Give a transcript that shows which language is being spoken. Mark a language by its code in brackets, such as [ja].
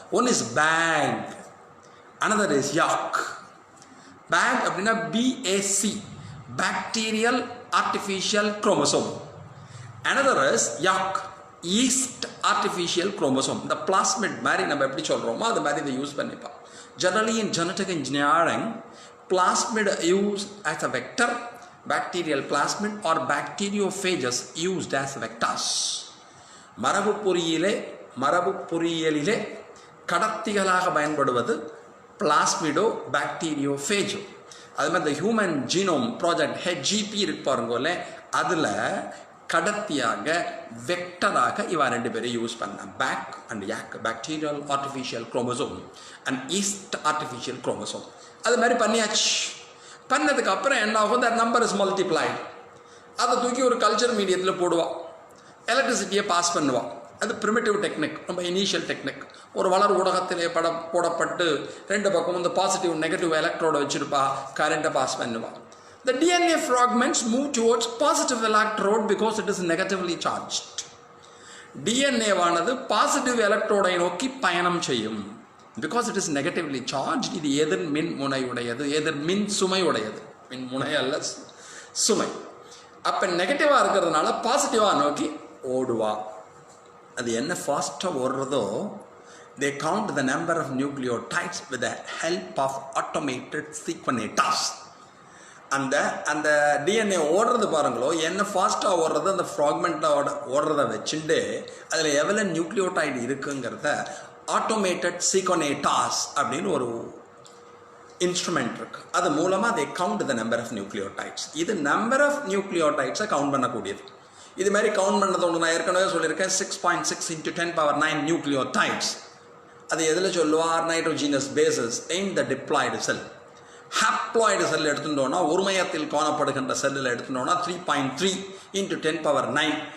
[en] One is BAC, another is YAC. [ta] Back அப்படின்னா BAC, bacterial artificial chromosome. [en] Another is YAC, yeast artificial chromosome. [ta] இந்த plasmid மாதிரி நம்ம எப்படி சொல்கிறோமோ அது மாதிரி இதை யூஸ் பண்ணிப்போம். [en] Generally in genetic engineering, plasmid used as a vector, bacterial plasmid or bacteriophages used as vectors. [ta] மரபு பொறியியலிலே கடத்திகளாக பயன்படுவது பிளாஸ்மிடோ பாக்டீரியோஃபேஜோ. அது மாதிரி இந்த ஹியூமன் ஜீனோம் ப்ராஜெக்ட் HGP இருக்கு பாருங்கல்ல, அதில் கடத்தியாக வெக்டராக இவா ரெண்டு பேரும் யூஸ் பண்ண back and yak, bacterial artificial chromosome and east artificial chromosome. அது மாதிரி பண்ணியாச்சு. பண்ணதுக்கு அப்புறம் என்ன ஆகும், [en] That number is multiplied. [ta] அதை தூக்கி ஒரு கல்ச்சர் மீடியத்தில் போடுவான், எலக்ட்ரிசிட்டியை பாஸ் பண்ணுவான். அது ப்ரிமிட்டிவ் டெக்னிக், ரொம்ப இனிஷியல் டெக்னிக். ஒரு வளர் ஊடகத்திலே போடப்பட்டு ரெண்டு பக்கம் இந்த பாசிட்டிவ் நெகட்டிவ் எலக்ட்ரோட வச்சுருப்பா, கரண்ட்டை பாஸ் பண்ணுவான். [en] The DNA fragments move towards positive electrode because it is negatively charged. [ta] DNA வானது பாசிட்டிவ் எலக்ட்ரோடை நோக்கி பயணம் செய்யும். [en] Because it is negatively charged, [ta] இது எதிர் மின் முனையுடையது, எதிர் மின் சுமையுடையது. மின் முனை அல்ல, சுமை. அப்போ நெகட்டிவாக இருக்கிறதுனால பாசிட்டிவாக நோக்கி ஓடுவா. அது என்ன ஃபாஸ்ட்டாக ஓடுறதோ, [en] they count the number of nucleotides with the help of automated sequenators. [ta] அந்த டிஎன்ஏ ஓடுறது பாருங்களோ, என்ன ஃபாஸ்ட்டாக ஓடுறது, அந்த ஃப்ராக்மெண்ட்டோட ஓடுறத வச்சுட்டு அதில் எவ்வளோ நியூக்ளியோடைடு இருக்குங்கிறத ஆட்டோமேட்டட் சீக்வனேட்டாஸ் அப்படின்னு ஒரு இன்ஸ்ட்ருமெண்ட் இருக்குது. அது மூலமாக [en] they count the number of nucleotides. [ta] இது நம்பர் ஆஃப் நியூக்ளியோடைட்ஸை கவுண்ட் பண்ணக்கூடியது. இது மாதிரி கவுண்ட் பண்ணது ஒன்று நான் ஏற்கனவே சொல்லியிருக்கேன், 6.6 × 10⁹ நியூக்ளியோடைட்ஸ். அது எதில் சொல்லுவார், [en] Nitrogenous bases in the diploid cell. [ta] ஹாப்ளாய்டு செல் எடுத்துட்டோன்னா, ஒரு மையத்தில் காணப்படுகின்ற செல்லில் எடுத்துட்டோன்னா 3.3 × 10⁹.